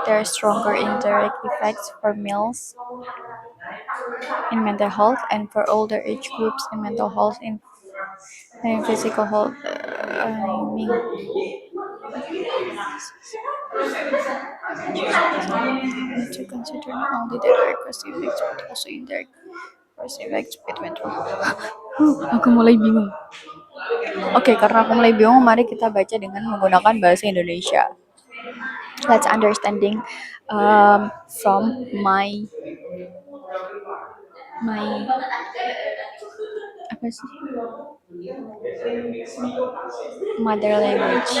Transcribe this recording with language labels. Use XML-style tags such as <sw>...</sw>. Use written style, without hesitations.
<en>There are stronger indirect effects for males in mental health and for older age groups in mental health in physical health. I mean, to consider not only the direct positive effects but also indirect positive effects between two.</en> <id>Aku mulai bingung. Oke, karena aku mulai bingung, mari kita baca dengan menggunakan bahasa Indonesia.</id> <en>Let's understanding from my</en> <id>apa sih</id> <en>mother language.</en>